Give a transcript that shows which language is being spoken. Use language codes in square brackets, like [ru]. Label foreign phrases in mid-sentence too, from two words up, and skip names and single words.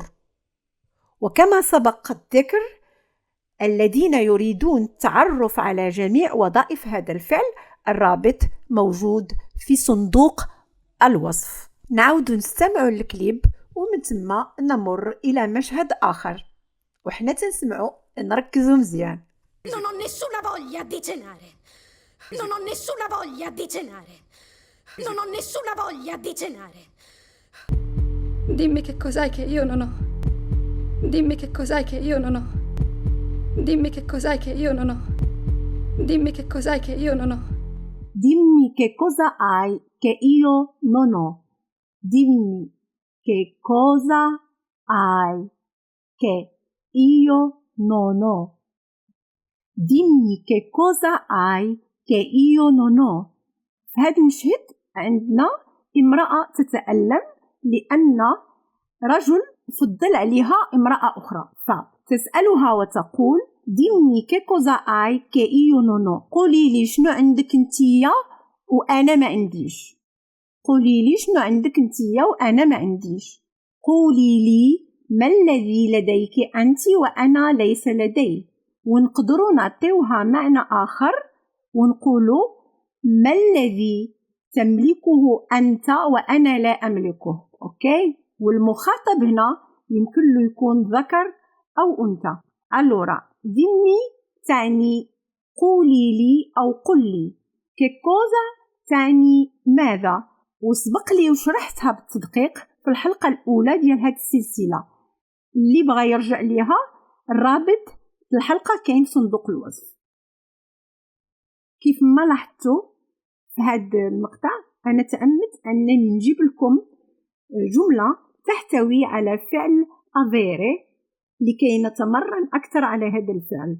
[ar] وكما سبق الذكر، الذين يريدون التعرف على جميع وظائف هذا الفعل الرابط موجود في صندوق الوصف. نعود نستمع الكليب ومن ثم نمر إلى مشهد آخر، وحنا تنسمعوا نركزوا مزيان. [it] Non ho nessuna voglia di cenare. Non ho nessuna voglia di cenare. Non ho nessuna voglia di cenare. Dimmi che cos'hai che io non ho. Dimmi che cos'hai che io non ho. Dimmi che cos'hai che io non ho. Dimmi che cos'hai che io non ho. Dimmi che cosa hai che io non ho. Dimmi che cosa hai che io non ho. dimmi che cosa hai che io non ho. [ar] في هذا المشهد عندنا امرأة تتألم لأن رجل فضل عليها امرأة أخرى، فتسألها وتقول [it] dimmi che cosa hai che io non ho. [ar] قولي لي شنو عندك انتيا وأنا ما عنديش. قولي لي شنو عندك انتيا وأنا ما عنديش. قولي لي ما الذي لديك أنت وأنا ليس لدي. ونقدروا نعطيوها معنى آخر ونقولوا ما الذي تملكه أنت وأنا لا أملكه. أوكي، والمخاطب هنا يمكن له يكون ذكر أو أنثى. [it] allora dimmi [ar] تعني قولي لي أو قل لي. [it] che cosa [ar] تعني ماذا، وسبق لي وشرحتها بالتدقيق في الحلقة الأولى ديال هذه السلسلة. اللي بغى يرجع ليها الرابط الحلقة كاين في صندوق الوصف. كيف ما لاحظتوا في هذا المقطع أنا تأملت أنني نجيب لكم جملة تحتوي على فعل avere لكي نتمرن أكثر على هذا الفعل.